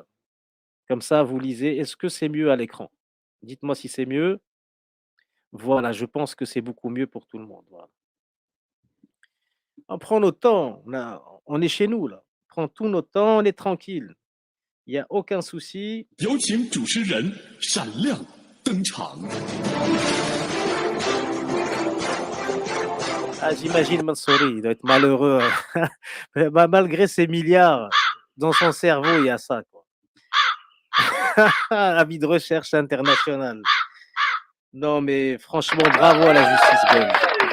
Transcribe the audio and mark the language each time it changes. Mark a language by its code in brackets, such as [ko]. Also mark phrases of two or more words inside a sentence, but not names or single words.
[fr] Comme ça, vous lisez. Est-ce que c'est mieux à l'écran? Dites-moi si c'est mieux. Voilà, je pense que c'est beaucoup mieux pour tout le monde. Voilà. On prend notre temps. On est chez nous, là. On prend tout notre temps, on est tranquille. Il n'y a aucun souci. [zh] 有请主持人闪亮登场。 [fr] Ah, j'imagine Mansouri, il doit être malheureux. Malgré ses milliards, dans son cerveau, il y a ça. Quoi. Avis de recherche internationale. Non, mais franchement, bravo à la justice belge.